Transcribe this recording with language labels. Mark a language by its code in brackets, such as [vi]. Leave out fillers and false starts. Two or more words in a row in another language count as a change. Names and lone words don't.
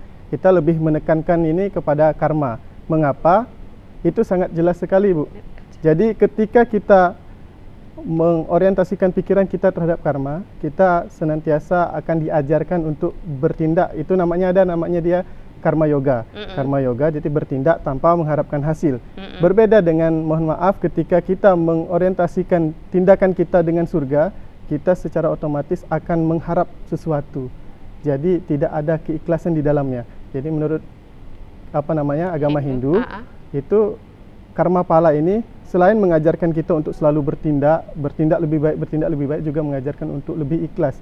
[id] Kita lebih menekankan ini kepada karma. Mengapa? Itu sangat jelas sekali, Bu. Jadi ketika kita mengorientasikan pikiran kita terhadap karma, kita senantiasa akan diajarkan untuk bertindak. Itu namanya dia karma yoga. Karma yoga, jadi bertindak tanpa mengharapkan hasil. Berbeda dengan, mohon maaf, ketika kita mengorientasikan tindakan kita dengan surga, kita secara otomatis akan mengharap sesuatu. Jadi tidak ada keikhlasan di dalamnya. Jadi menurut agama Hindu, itu karma pala ini selain mengajarkan kita untuk selalu bertindak lebih baik juga mengajarkan untuk lebih ikhlas.